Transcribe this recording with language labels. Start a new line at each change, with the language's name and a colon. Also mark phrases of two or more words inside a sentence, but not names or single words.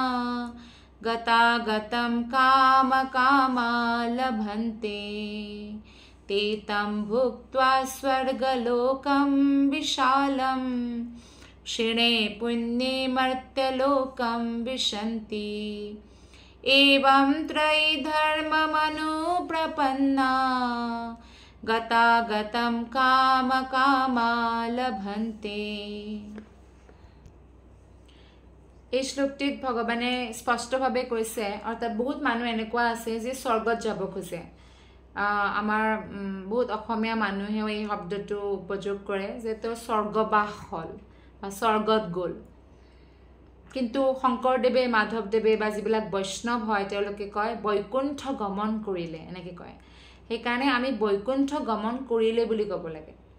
Sanskrit: गतागतं कामकामा लभन्ते ते तं भुक्त्वा स्वर्गलोकं विशालं क्षिणे पुण्ये मर्त्यलोकं विशन्ति एवं त्रयी धर्ममनुप्रपन्ना गतागतं कामकामा लभन्ते
Assamese: এই শ্লোকটিত ভগৱানে স্পষ্টভাৱে কৈছে অৰ্থাৎ বহুত মানুহ এনেকুৱা আছে যে স্বৰ্গত যাব খোজে আমাৰ বহুত অসমীয়া মানুহেও এই শব্দটো উপযোগ কৰে যে তেওঁ স্বৰ্গবাস হ'ল স্বৰ্গত গ'ল কিন্তু শংকৰদেৱে মাধৱদেৱে বা যিবিলাক বৈষ্ণৱ হয় তেওঁলোকে কয় বৈকুণ্ঠ গমন কৰিলে এনেকৈ কয় সেইকাৰণে আমি বৈকুণ্ঠ গমন কৰিলে বুলি ক'ব লাগে